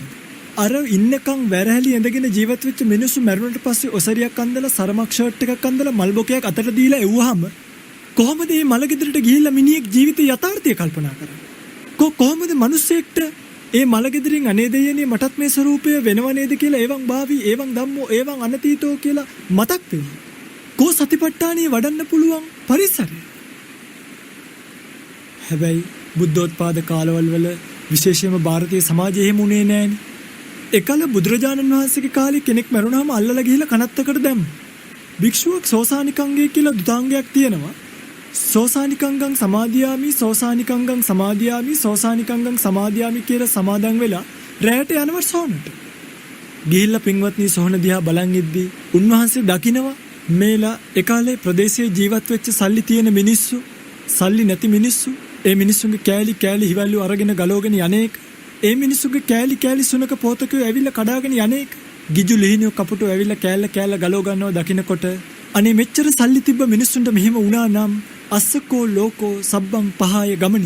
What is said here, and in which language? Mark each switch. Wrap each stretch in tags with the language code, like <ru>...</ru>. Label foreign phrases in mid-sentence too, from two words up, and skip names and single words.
<si>අර ඉන්නකම් වැරහැලි ඇඳගෙන ජීවත් වෙච්ච මිනිස්සු මැරුණට පස්සේ ඔසරියක් අඳලා සරමක් ෂර්ට් එකක් අඳලා මල් බොකයක් අතට දීලා එව්වහම කොහොමද මේ මලගෙදරට ගිහිල්ලා මිනිහෙක් ජීවිතේ යථාර්ථය කල්පනා කරන්නේ? කොහොමද මිනිස්සෙක්ට ඒ මලගෙදරින් අනේ දෙයනේ මටත් මේ ස්වරූපය වෙනව නේද කියලා</si> <pi>එවං භාවි එවං ධම්මෝ එවං අනතීතෝ</pi> <si>කියලා මතක් වෙනවා. කෝ සතිපට්ඨානිය වඩන්න පුළුවන් පරිසරය. හැබැයි බුද්ධෝත්පාද කාලවල වල විශේෂයෙන්ම ಭಾರತೀಯ සමාජයේ එහෙම උනේ නෑනේ. එකල බුදුරජාණන් වහන්සේගේ කාලේ කෙනෙක් මරුණාම අල්ලලා ගිහිල්ලා කනත්තකට දැම්මා. භික්ෂුවක් සෝසානිකංගය කියලා දුතාංගයක් තියෙනවා.</si> <pi>සෝසානිකංගං සමාදියාමි සෝසානිකංගං සමාදියාමි සෝසානිකංගං සමාදියාමි</pi> <si>කියලා සමාදන් වෙලා රැයට යනවා සෝනට. ගිහිල්ලා පින්වත්නි සෝන දිහා බලන් ඉද්දී උන්වහන්සේ දකිනවා මේලා ඒකාලේ ප්‍රදේශයේ ජීවත් වෙච්ච සල්ලි තියෙන මිනිස්සු, සල්ලි නැති මිනිස්සු, ඒ මිනිස්සුන්ගේ කෑලි හිවල්ලු අරගෙන ගලවගෙන යන්නේක, ඒ මිනිස්සුගේ කෑලි සුනක පොතකෝ ඇවිල්ලා කඩාගෙන යන්නේක, ගිජු ලිහිනියෝ කපුටෝ ඇවිල්ලා කෑල්ල ගලව ගන්නවා දකින්නකොට අනේ මෙච්චර සල්ලි තිබ්බ මිනිස්සුන්ට මෙහෙම වුණා නම්</si> <pi>අස්සකෝ ලෝකෝ සබ්බං පහය ගමනී.</pi>